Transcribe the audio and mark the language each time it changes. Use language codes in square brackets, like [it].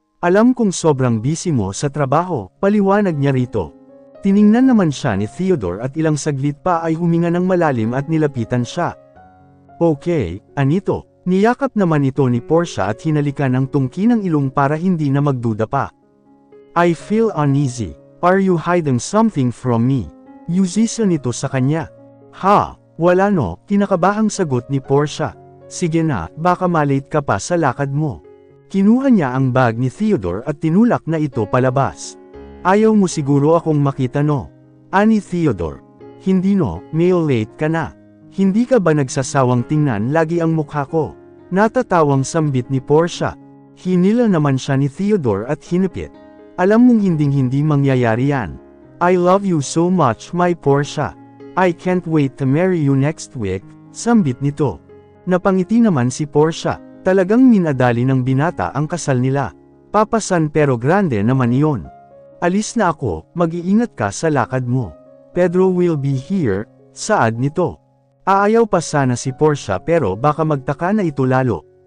[tl] Alam kong sobrang busy mo sa trabaho, paliwanag niya rito. Tiningnan naman siya ni Theodore at ilang saglit pa ay huminga ng malalim at nilapitan siya. Okay, anito. Niyakap naman ito ni Portia at hinalikan ang tungki ng ilong para hindi na magduda pa. [en] I feel uneasy. Are you hiding something from me? [tl] Yusisa nito sa kanya. Ha? Wala no, kinakabahang sagot ni Portia. Sige na, baka malate ka pa sa lakad mo. Kinuha niya ang bag ni Theodore at tinulak na ito palabas. Ayaw mo siguro akong makita no? Ani Theodore. Hindi no, mail late ka na. Hindi ka ba nagsasawang tingnan lagi ang mukha ko? Natatawang sambit ni Portia. Hinila naman siya ni Theodore at hinipit. Alam mong hinding-hindi mangyayari yan. [en] I love you so much my Portia. I can't wait to marry you next week, [tl] sambit nito. Napangiti naman si Portia, talagang minadali ng binata ang kasal nila. Papasan pero grande naman iyon. Alis na ako, mag-iingat ka sa lakad mo. [en] Pedro will be here, [tl] saad nito. Aayaw pa sana si Portia pero baka magtaka na ito lalo.